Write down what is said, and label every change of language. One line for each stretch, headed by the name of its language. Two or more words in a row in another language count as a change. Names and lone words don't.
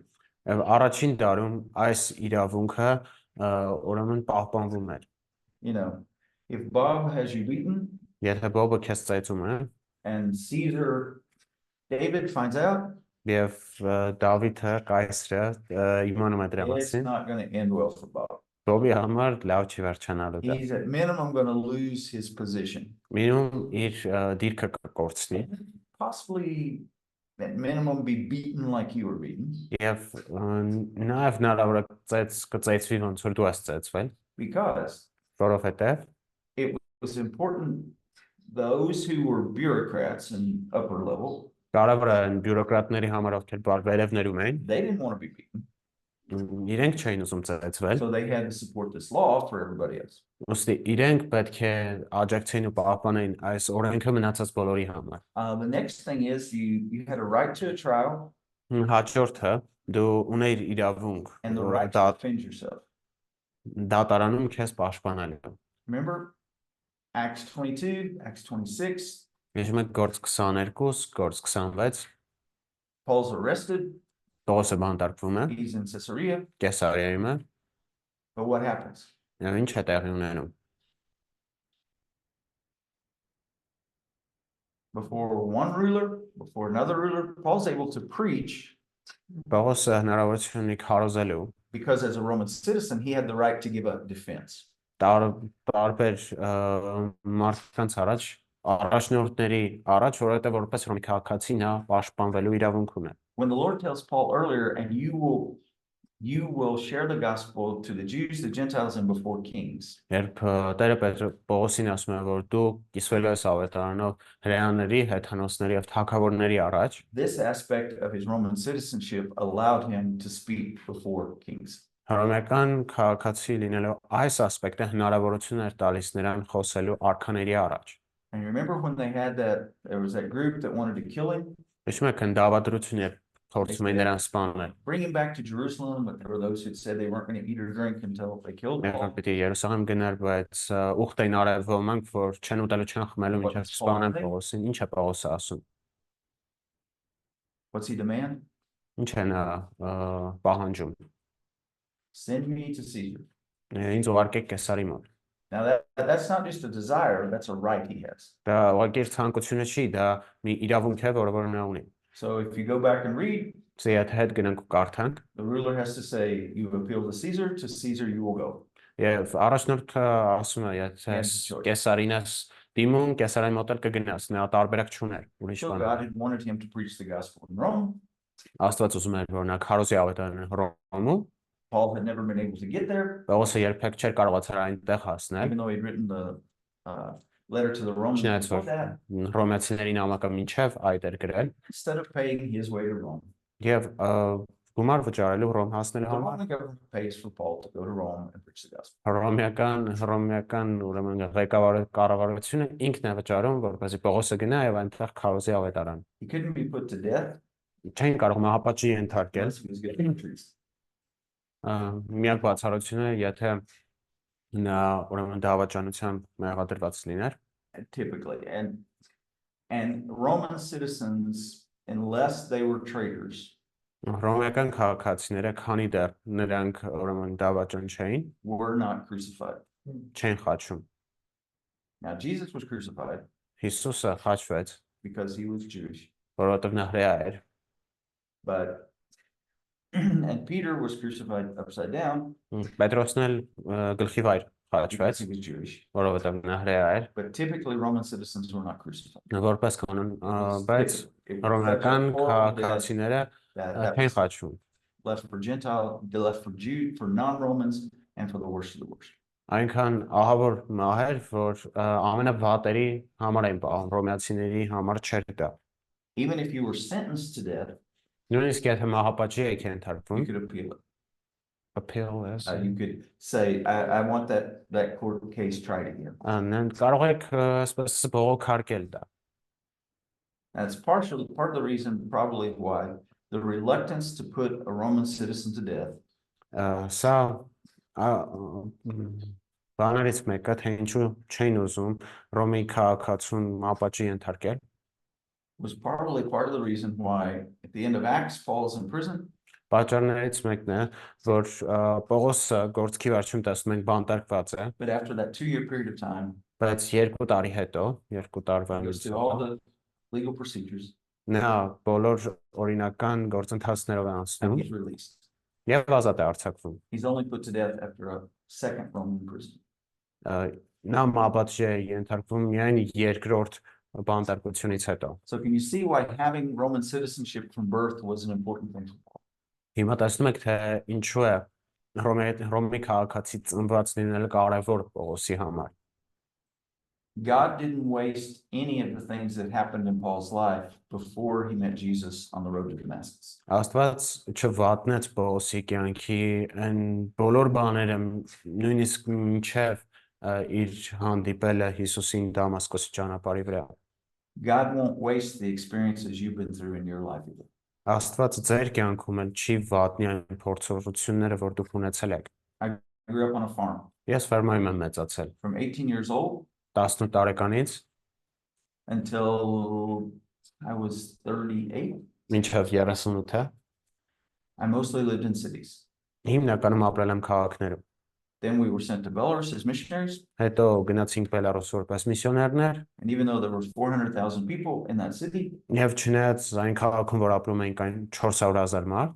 Armenian: Եվ առաջին դարում այս իրավունքը ուրեմն պահպանվում էր։
English: You know, if Bob has you beaten
Armenian: Եթե Բոբը քեզ ծեծում է,
English: and David finds out,
Armenian: եւ Դավիթը կայսրը իմանում է դրա
English: it's
Armenian: մասին,
English: not going to end well for Bob.
Armenian: Բոբի համար լավ չի վերջանալու դա։
English: He's at minimum going to lose his position.
Armenian: Մինիմում իր դիրքը կկորցնի
English: Possibly at minimum be beaten like you were beaten.
Armenian: եւ նաեւ հնարավոր է կծեծվի ոնց որ դու ես ծեծվել,
English: Because
Armenian: որովհետեւ
English: it was important, those who were bureaucrats and upper level,
Armenian: կարևոր է բյուրոկրատների համար ովքեր վերևներում են,
English: they didn't want to be beaten.
Armenian: իրենք չէին ուզում ծեծվել,
English: So they had to support this law for everybody else.
Armenian: ուստի իրենք պետք է աջակցեին ու պահպանեին այս օրենքը մնացած բոլորի համար։
English: The next thing is you had a right to a trial
Armenian: Հաջորդը դու ունեիր իրավունք
English: and the right to defend yourself.
Armenian: դատարանում քեզ պաշտպանելու։
English: Remember Acts 22, Acts 26,
Armenian: Հիշում եք գործ 22, գործ 26,
English: Paul's arrested,
Armenian: Պողոսը բանտարկվում է,
English: he's in Caesarea,
Armenian: Կեսարիայում է,
English: but what happens?
Armenian: եւ ինչ է տեղի ունենում։
English: Before one ruler, before another ruler, Paul's able to preach
Armenian: Պողոսը հնարավորություն ունի քարոզելու,
English: because as a Roman citizen, he had the right to give a defense.
Armenian: տարբեր մարդկանց առաջ, առաջնորդների առաջ, որովհետեւ որպես Հռոմի քաղաքացի նա պաշտպանվելու իրավունք ունի։
English: When the Lord tells Paul earlier, and you will share the gospel to the Jews, the Gentiles, and before kings.
Armenian: Երբ Տերը Պողոսին ասում է, որ դու կիսվելու ես ավետարանով հրեաների, հեթանոսների եւ թագավորների առաջ,
English: This aspect of his Roman citizenship allowed him to speak before kings.
Armenian: Հռոմեական քաղաքացի լինելու այս ասպեկտը հնարավորություն էր տալիս նրան խոսելու արքաների առաջ։
English: And you remember when there was that group that wanted to kill him,
Armenian: Հիշում եք դավադրություն էր փորձում էին նրան սպանել։
English: bring him back to Jerusalem, but there were those who said they weren't going to eat or drink until they killed
Armenian: Եղավ
English: Paul.
Armenian: պիտի Երուսաղեմ գնար, բայց ուխտ էին արել ոմանք, որ չեն ուտելու, չեն խմելու, մինչև սպանեն Պողոսին։ Ինչ է Պողոսը ասում։
English: What's he demand?
Armenian: Ինչ է նա պահանջում։
English: Send me to Caesar.
Armenian: Ինձ ուղարկեք Կեսարի մոտ։
English: Now that's not just a desire, that's a right he has.
Armenian: Դա ուղղակի ցանկությունը չի, դա մի իրավունք է, որը նա ունի։
English: So if you go back and read,
Armenian: Այդ հետ գնանք ու կարդանք,
English: the ruler has to say, you appeal to Caesar you will go.
Armenian: եւ առաջնորդը ասում է, եթե Կեսարին ես դիմում, Կեսարի մոտ էլ կգնաս, նա տարբերակ չուներ, ուրիշ
English: So
Armenian: բան։
English: God had wanted him to preach the gospel in Rome.
Armenian: Աստված ուզում էր, որ նա քարոզի ավետարանը Հռոմում,
English: Paul had never been able to get there,
Armenian: Պողոսը երբեք չէր կարողացել այնտեղ հասնել։
English: even though he'd written the letter to the Romans
Armenian: Չնայած
English: before
Armenian: որ
English: that.
Armenian: հռոմեացիների նամակը մինչև այդ էր գրել
English: Instead of paying his way to Rome,
Armenian: եւ գումար վճարելու Հռոմ
English: the
Armenian: հասնելու համար
English: Roman government pays for Paul to go to Rome and preach the gospel.
Armenian: հռոմեական ուրեմն կառավարությունը ինքն է վճարում, որպեսզի Պողոսը գնա եւ այնտեղ քարոզի ավետարան։
English: He couldn't be put to death
Armenian: Չէին կարող մահապատժի ենթարկել։
English: unless he was getting treason.
Armenian: Միակ բացառությունը, եթե նա ուրեմն դավաճանությամբ մեղադրված լիներ,
English: Typically, and Roman citizens, unless they were traitors,
Armenian: հռոմեական քաղաքացիները, քանի դեռ նրանք ուրեմն դավաճան չէին,
English: were not crucified.
Armenian: չեն խաչում։
English: Now, Jesus was crucified
Armenian: Հիսուսը խաչվեց,
English: because he was Jewish,
Armenian: որովհետև նա հրեա էր,
English: but and Peter was crucified upside down
Armenian: Պետրոսն էլ գլխի վայր
English: because
Armenian: խաչվեց,
English: he was Jewish.
Armenian: որովհետև նա հրեա էր,
English: But typically Roman citizens were not crucified.
Armenian: որպես կանոն, բայց
English: It was such a
Armenian: հռոմեական
English: horrible death
Armenian: քաղաքացիները
English: that
Armenian: չեն
English: was
Armenian: խաչվում,
English: left for Gentile, left for Jew, for non-Romans, and for the worst of the worst.
Armenian: այնքան ահավոր մահ էր, որ ամենավատերի համար էին պահում, հռոմեացիների համար չէր դա։
English: Even if you were sentenced to death,
Armenian: Նույնիսկ եթե մահապատժի եք
English: you
Armenian: ենթարկվում,
English: could appeal it. appeal is, You could say, I want that court case tried again.
Armenian: կարող եք այսպես բողոքարկել դա։
English: That's part of the reason probably why the reluctance to put a Roman citizen to death
Armenian: Սա բաներից մեկը, թե ինչու չէին ուզում Ռոմի քաղաքացուն մահապատժի ենթարկել,
English: was probably part of the reason why at the end of Acts Paul is in prison.
Armenian: պատճառներից mեկն է, որ Պողոսը գործքի վերջում տեսնում ենք բանտարկված է,
English: But after that 2-year period of time,
Armenian: բայց 2 տարի հետո, 2 տարվա
English: he goes through all the legal procedures
Armenian: նա բոլոր օրինական գործընթացներով է
English: and
Armenian: անցնում
English: he's released.
Armenian: եւ ազատ է արձակվում։
English: He's only put to death after a second Roman prison.
Armenian: Նա մահապատժի է ենթարկվում միայն երկրորդ բանտարկությունից հետո։
English: So can you see why having Roman citizenship from birth was an important thing for Paul?
Armenian: Հիմա տեսնում եք, թե ինչու է Ռոմի քաղաքացի ծնված լինելը կարևոր Պողոսի համար։
English: God didn't waste any of the things that happened in Paul's life before he met Jesus on the road to Damascus.
Armenian: Աստված չվատնեց Պողոսի կյանքի այն բոլոր բաները, նույնիսկ մինչև իր հանդիպելը Հիսուսին Դամասկոսի ճանապարհի վրա։
English: God won't waste the experiences you've been through in your life either.
Armenian: Աստված ձեր կյանքում էլ չի վատնի այն փորձառությունները, որ դուք ունեցել եք։
English: I grew up on a farm.
Armenian: Ես ֆերմայում եմ մեծացել։
English: From 18 years old
Armenian: 18 տարեկանից
English: until I was 38,
Armenian: մինչև 38-ը
English: I mostly lived in cities.
Armenian: հիմնականում ապրել եմ քաղաքներում։
English: Then we were sent to Belarus as missionaries.
Armenian: Հետո գնացինք Բելարուս որպես միսիոներներ,
English: And even though there was 400,000 people in that city,
Armenian: եւ չնայած այն քաղաքում, որ ապրում էինք, այն 400,000 մարդ,